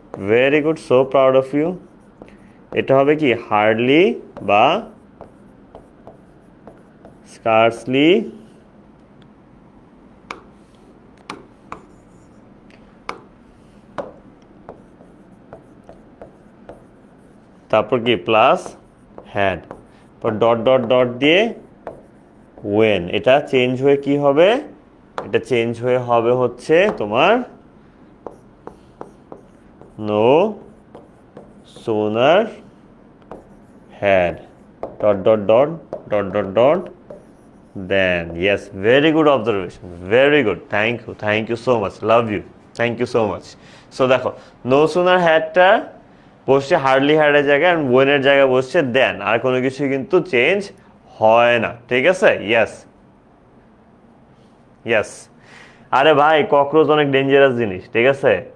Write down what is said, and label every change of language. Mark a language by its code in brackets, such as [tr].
[en] Very good, so proud of you. [bn] এটা হবে কি হার্ডলি বা স্কার্সলি তারপর কি প্লাস হ্যাড, পর ডট ডট ডট দিয়ে ওয়েন। এটা চেঞ্জ হয়ে কি হবে, এটা চেঞ্জ হয়ে হবে হচ্ছে তোমার no sooner had, dot dot dot dot dot dot [en] Then, yes, very good observation. Very good. Thank you. Thank you so much. Love you. Thank you so much. [bn] So দেখো, no sooner had-টা বসছে hardly had এর জায়গায়, and when এর জায়গায় বসছে then, আর কোনো কিছু কিন্তু চেঞ্জ হয় না, ঠিক আছে? Yes. Yes. আরে ভাই, ককরোচ অনেক ডেঞ্জারাস জিনিস, ঠিক আছে?